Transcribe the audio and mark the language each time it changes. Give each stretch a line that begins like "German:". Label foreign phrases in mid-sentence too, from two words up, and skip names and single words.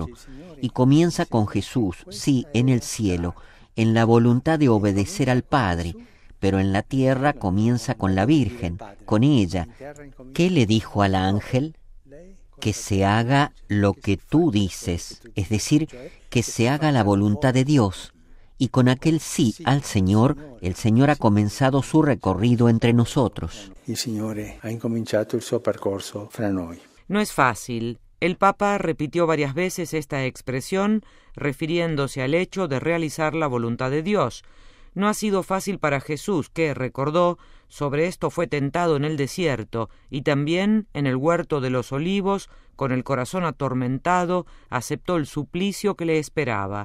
Spanish: Y comienza con Jesús, sí, en el cielo, en la voluntad de obedecer al Padre, pero en la tierra comienza con la Virgen, con ella. ¿Qué le dijo al ángel? Que se haga lo que tú dices, es decir, que se haga la voluntad de Dios. Y con aquel sí al Señor, el Señor ha comenzado su recorrido entre nosotros.
Italian: Il Signore ha incominciato il suo percorso fra noi.
Spanish: No es fácil. El Papa repitió varias veces esta expresión refiriéndose al hecho de realizar la voluntad de Dios. No ha sido fácil para Jesús, que, recordó, sobre esto fue tentado en el desierto y también en el huerto de los olivos, con el corazón atormentado, aceptó el suplicio que le esperaba.